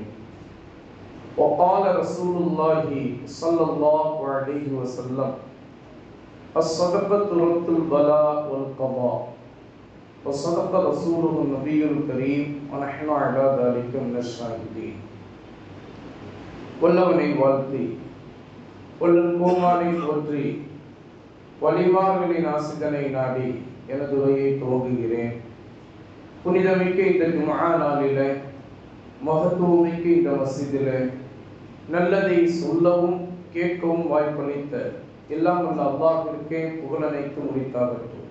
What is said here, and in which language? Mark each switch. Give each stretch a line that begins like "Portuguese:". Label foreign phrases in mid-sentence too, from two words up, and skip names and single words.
Arabic: وقال رسول الله صلى الله عليه وسلم: الصدقة رد البلاء والقضاء. وصدق رسوله النبي الكريم ونحن على ذلك من الشاهدين.
Tamil: வல்லவனை வாழ்த்தி வல்லன் கோமானை போற்றி வலிமார்களின் ஆசிதனை நாடி எனது உரையை துவங்குகிறேன். புனிதமிக்க இந்த ஜும்ஆ நாளில, மகத்துவமிக்க இந்த மஸ்ஜிதில நல்லதை சொல்லவும் கேட்கவும் வாய்ப்பளித்த எல்லாம் வல்ல அல்லாஹ்விற்கே புகழனைத்து முடித்தாகட்டும்.